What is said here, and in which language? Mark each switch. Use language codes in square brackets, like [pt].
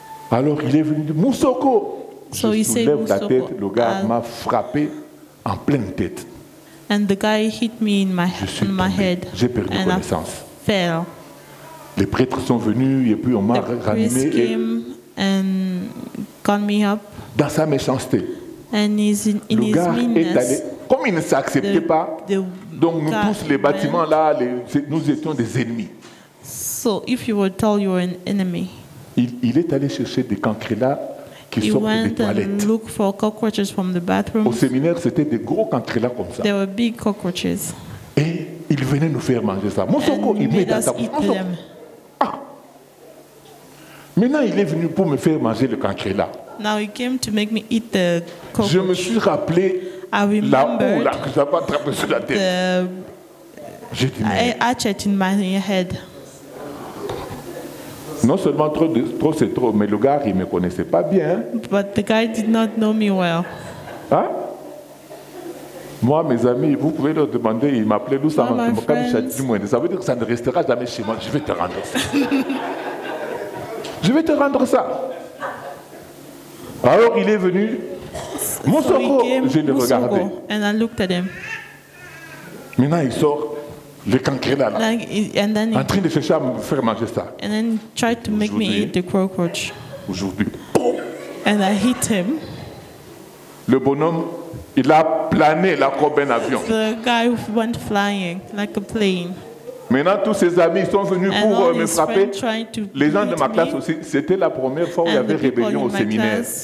[fr] Alors il est venu dire Moussoko. Je soulève la tête, le gars m'a frappé en pleine tête. [en] And the guy hit me in my head. [fr] J'ai perdu connaissance. Les prêtres sont venus et puis on m'a ranimé. [en] And got me up. [fr] Dans sa méchanceté. [en] And [fr] le gars est allé, comme il ne s'acceptait pas, donc nous tous les bâtiments là, nous étions des ennemis. [en] So if you were told you were an enemy, [fr] il est allé chercher des cancrelats qui sortent des toilettes. [en] Look for cockroaches from the bathrooms. [fr] Au séminaire, c'était des gros cancrelats comme ça. [en] There were big cockroaches. [fr] Et il venait nous faire manger ça. Mon soko, il met dans sa bouche. Maintenant, il est venu pour me faire manger le cancréla. [en] Now he came to make me eat the cockroach. [fr] Je me suis rappelé la houe là que j'avais attrapée sur la tête. J'ai dit, [en] hatchet in my head. [fr] Non seulement trop c'est trop, mais le gars, il ne me connaissait pas bien. [en] But the guy did not know me well. Hein? [fr] Moi, mes amis, vous pouvez leur demander, ils m'appelaient nous ça. Ça veut dire que ça ne restera jamais chez moi. Je vais te rendre ça. Je vais te rendre ça. Alors il est venu. Moussoko, je l'ai regardé. [en] And I looked at him. [fr] Maintenant il sort le cancréla là, en train de chercher à me faire manger ça. [en] And then tried to make me eat the cockroach. [fr] Aujourd'hui. [en] And I hit him. [fr] Le bonhomme, il a plané là comme un avion. [en] The guy went flying like a plane. [fr] Maintenant, tous ses amis sont venus pour me frapper. Les gens de ma classe aussi, c'était la première fois où il y avait rébellion au séminaire.